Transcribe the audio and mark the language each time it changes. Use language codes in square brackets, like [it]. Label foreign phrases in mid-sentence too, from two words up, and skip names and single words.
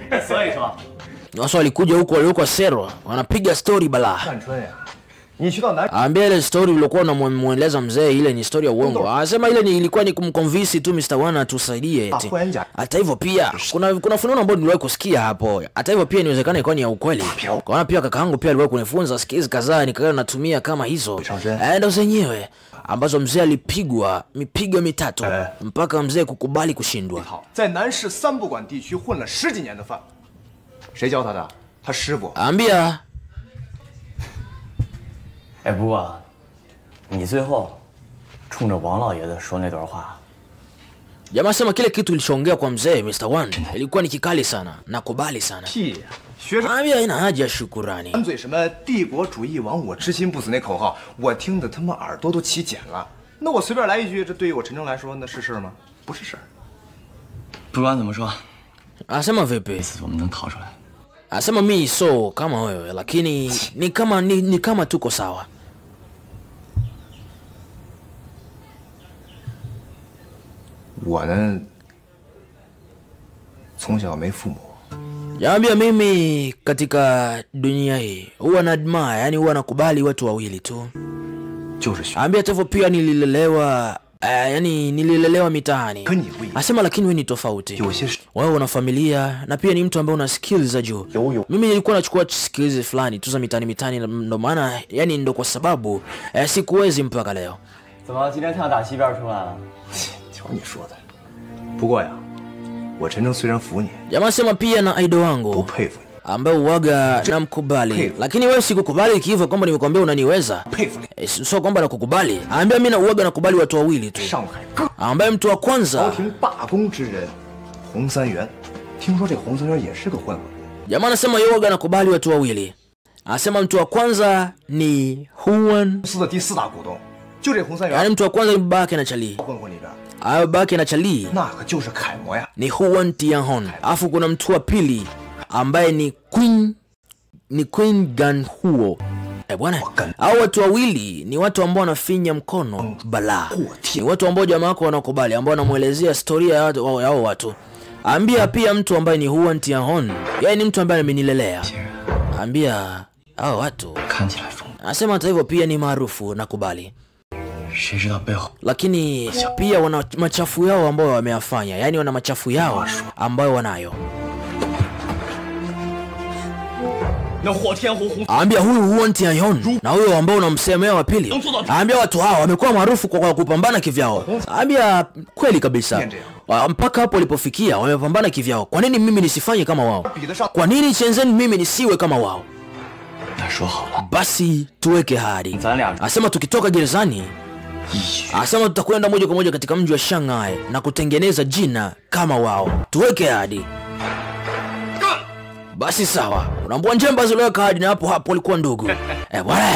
[zh] 所以说， [sw] Watu walikuja huko waliokuwa Sero, wanapiga story bala. [zh] 干春呀，你去到南 [sw] Ambia ile story uliokuwa unamueleza mzee ile ni story ya uongo. Anasema ile ilikuwa ni kumconvince tu Mr. Wana tusaidie eti. Hata hivyo pia kuna fununu ambayo niliwahi kusikia hapo. Hata hivyo pia inawezekana ilikuwa ni ya ukweli. Kwa pia kakaangu pia aliwahi kunifunza skills kadhaa nikawa natumia kama hizo. Ndio zenyewe ambazo mzee alipigwa mipigo 3 mpaka mzee kukubali kushindwa. [zh] 在南市三不管地区混了10几年的饭，谁教他的？他师傅。 [sw] Ambia [zh] 哎，不过，你最后冲着王老爷子说那段话， [sw] Jamaa sema kile kitu kilichoongea kwa mzee Mr. One ilikuwa ni kikali sana, nakubali sana. [zh] 屁呀！学生 [sw] Ambia ina haja shukurani. [zh] 满嘴什么帝国主义亡我之心不死那口号，我听得他妈耳朵都起茧了。那我随便来一句，这对于我陈诚来说，那是事吗？不是事儿。不管怎么说， [sw] Asema vipi? [zh] 这次我们能逃出来。 [sw] Asema mimi so kama wewe lakini ni kama tuko sawa. [zh] 我呢，从小没父母， [sw] Yaambia mimi katika dunia hii huwa na admire, yani huwa nakubali watu wawili tu. [zh] 就是学。 [sw] Ambia hivyo pia nililelewa yani nililelewa mitaani. [zh] 跟你不一样， [sw] Asema lakini wewe ni tofauti. [zh] 有些事 [sw] Wewe una familia na pia ni mtu ambaye una skills za juu. Mimi nilikuwa nachukua skills fulani tu za mitaani ndo maana yani ndo kwa sababu sikuwezi mpaka leo. [zh] 怎么今天太阳打西边出来了？瞧你说的。不过呀，我陈诚虽然服你， [sw] Jamaa sema pia na idol [zh] 不 [sw] wangu [zh] 佩服你， [sw] ambaye uwaga namkubali, lakini wewe sikukubali hivyo kwamba nimekwambia unaniweza. [zh] 佩服你。 [sw] Sio kwamba nakukubali. Ambia mimi na uwaga nakubali watu wawili tu. [zh] 上海各 [sw] Ambaye mtu wa [zh] 朝 [sw] kwanza [zh] 廷罢工之人，洪三元。听说这洪三元也是个混混。 [sw] jamaa anasema yeye uwaga nakubali watu wawili. Anasema mtu wa kwanza ni Huan, [zh] 公司的第4大股东，就这洪三元 [sw] yani mtu wa kwanza ni babake na Charlie. [zh] 混混里边， [sw] Babake na Charlie [zh] 那可就是楷模呀。 [sw] ni Huan Tianhon. Alafu kuna mtu wa pili ambaye ni Queen Ganhuo. Bwana, hao watu wawili ni watu ambao wanafinya mkono bala. Ni watu ambao jamaa wako wanakubali, ambao wanamuelezea historia ya hao watu. Ambia pia mtu ambaye ni Huan Tianhon, yeye ni mtu ambaye amenilelea. Ambia hao watu [zh] 看起来疯， [sw] anasema hata hivyo pia ni maarufu, nakubali. [zh] 谁知道背后？ [sw] Lakini pia wana machafu yao ambayo wameyafanya, yani wana machafu yao ambayo wanayo. [zh] 那火天红红 [sw] Ambia huyu Huan Tianhon na huyo ambao unamsemea wa pili. Ambia watu hao wamekuwa maarufu kwa kupambana kivyao. Ambia kweli kabisa. Mpaka hapo walipofikia wamepambana kivyao. Kwa nini mimi nisifanye kama wao? Kwa nini Shenzhen mimi nisiwe kama wao? [zh] 那说好了， [sw] Basi tuweke hadi. [zh] 咱俩 [sw] Asema tukitoka gerezani, [zh] 一起。 [sw] asema tutakwenda moja kwa moja katika mji wa Shanghai na kutengeneza jina kama wao. Tuweke hadi. Basi sawa. Unaambua Njemba ziliweka hadi na hapo walikuwa ndugu. Bwana.